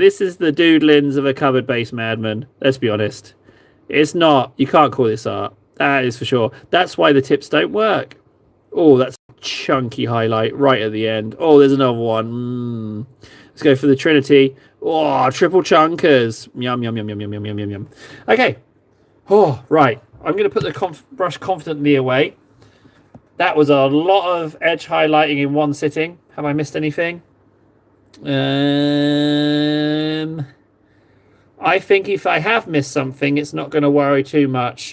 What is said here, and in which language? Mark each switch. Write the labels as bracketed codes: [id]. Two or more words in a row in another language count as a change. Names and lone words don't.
[en] This is the doodlings of a cupboard-based madman. Let's be honest. It's not. You can't call this art. That is for sure. That's why the tips don't work. Oh, that's a chunky highlight right at the end. Oh, there's another one. Let's go for the Trinity. Oh, triple chunkers. Yum, yum, yum, yum, yum, yum, yum, yum, yum. Okay. Oh, right. I'm going to put the brush confidently away. That was a lot of edge highlighting in one sitting. Have I missed anything? I think if I have missed something, it's not going to worry too much.